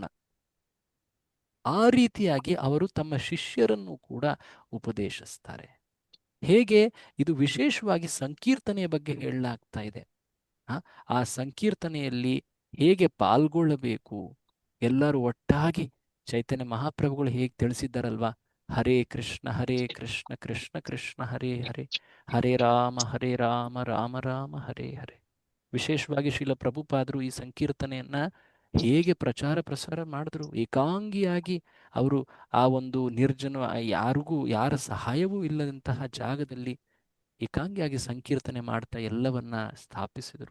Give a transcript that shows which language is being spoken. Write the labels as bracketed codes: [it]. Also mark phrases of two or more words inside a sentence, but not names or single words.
[kn] ಆ ರೀತಿಯಾಗಿ ಅವರು ತಮ್ಮ ಶಿಷ್ಯರನ್ನು ಕೂಡ ಉಪದೇಶಿಸ್ತಾರೆ. ಹೇಗೆ? ಇದು ವಿಶೇಷವಾಗಿ ಸಂಕೀರ್ತನೆಯ ಬಗ್ಗೆ ಹೇಳಲಾಗ್ತಾ ಇದೆ. ಆ ಸಂಕೀರ್ತನೆಯಲ್ಲಿ ಹೇಗೆ ಪಾಲ್ಗೊಳ್ಳಬೇಕು, ಎಲ್ಲರೂ ಒಟ್ಟಾಗಿ ಚೈತನ್ಯ ಮಹಾಪ್ರಭುಗಳು ಹೇಗೆ ತಿಳಿಸಿದ್ದಾರಲ್ವಾ? [sa] ಹರೇ ಕೃಷ್ಣ ಕೃಷ್ಣ ಕೃಷ್ಣ ಹರೇ ಹರೇ, ಹರೇ ರಾಮ ರಾಮ ರಾಮ ಹರೇ ಹರೇ. [kn] ವಿಶೇಷವಾಗಿ ಶ್ರೀಲ ಪ್ರಭುಪಾದರು ಈ ಸಂಕೀರ್ತನೆಯನ್ನ ಹೇಗೆ ಪ್ರಚಾರ ಪ್ರಸಾರ ಮಾಡಿದ್ರು. ಏಕಾಂಗಿಯಾಗಿ ಅವರು ಆ ಒಂದು ಯಾರ ಸಹಾಯವೂ ಇಲ್ಲದಂತಹ ಜಾಗದಲ್ಲಿ ಏಕಾಂಗಿಯಾಗಿ ಸಂಕೀರ್ತನೆ ಮಾಡ್ತಾ ಎಲ್ಲವನ್ನ ಸ್ಥಾಪಿಸಿದರು.